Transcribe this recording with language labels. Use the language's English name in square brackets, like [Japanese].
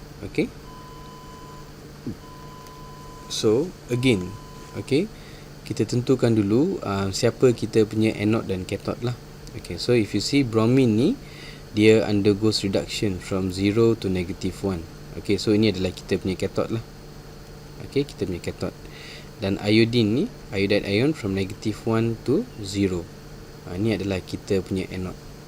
[Malay] Okay, so again, okay, kita tentukan dulu siapa kita punya anode dan cathode lah. [English] Okay, so if you see bromine ni, dia undergoes reduction from 0 to -1. [Malay] Okay, so ini adalah kita punya cathode lah. Okay, kita punya cathode. [English] Dan iodine ni, iodide ion from -1 to 0. [Malay] Ini adalah kita punya anode.